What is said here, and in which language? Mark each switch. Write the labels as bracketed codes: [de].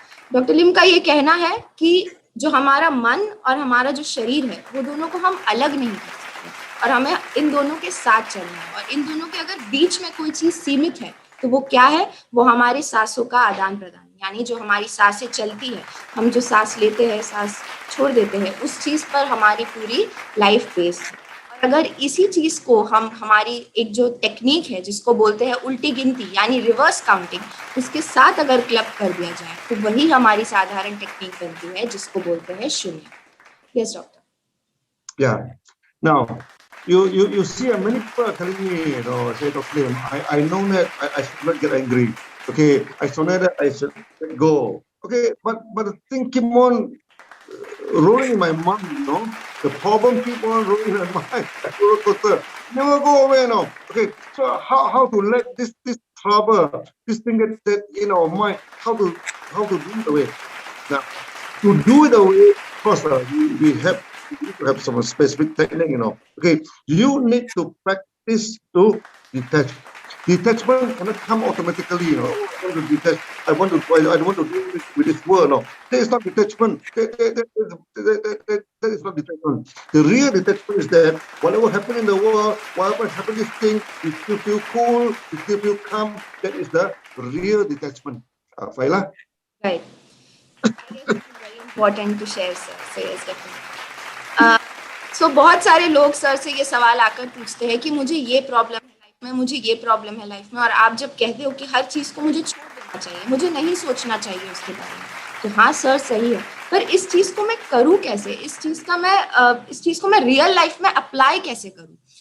[hi] Doctor लिम का ये कहना है कि जो हमारा मन और हमारा जो शरीर है वो दोनों को हम अलग नहीं कर सकते और हमें इन दोनों के साथ चलना है, और इन दोनों के अगर बीच में कोई चीज सीमित है तो वो क्या है, वो हमारी सांसों का आदान प्रदान, यानी जो हमारी सांसें चलती है, हम जो सांस लेते हैं सांस छोड़ देते हैं, उस चीज पर हमारी पूरी लाइफ बेस्ड है। और अगर इसी चीज को हम हमारी एक जो टेक्निक है जिसको बोलते हैं उल्टी गिनती यानी रिवर्स काउंटिंग, उसके साथ अगर क्लब कर दिया जाए तो वही हमारी साधारण टेक्निक बनती है जिसको बोलते हैं शून्य। [en] Yes doctor. Yeah. Now, you see, many people are telling me, say, Dr. Lim, I know that I should not get angry. Okay, I know that I should let go. Okay, but the thing keep on rolling in my mind, The problem keep on rolling in my mind. Never go away, Okay, so how to let this trouble, this thing that in our mind, how to do it away? Now, to do it away, of course, we have to have some specific technique, Okay, you need to practice to detach. Detachment cannot come automatically, I want to detach. I don't want to deal with this world. That is not detachment. That is not detachment. The real detachment is that whatever happened in the world, whatever happened this thing, you still feel cool, you still feel calm. That is the real detachment. Faila? Right. I guess it is very important to share, sir. So yes, definitely. [hi] So बहुत सारे लोग sir से ये सवाल आकर पूछते हैं कि मुझे ये प्रॉब्लम है लाइफ में, मुझे ये प्रॉब्लम है लाइफ में, और आप जब कहते हो कि हर चीज़ को मुझे छोड़ देना चाहिए, मुझे नहीं सोचना चाहिए उसके बारे में, तो हाँ सर सही है, पर इस चीज़ को मैं करूँ कैसे, इस चीज़ को मैं रियल लाइफ में अप्लाई कैसे करूँ?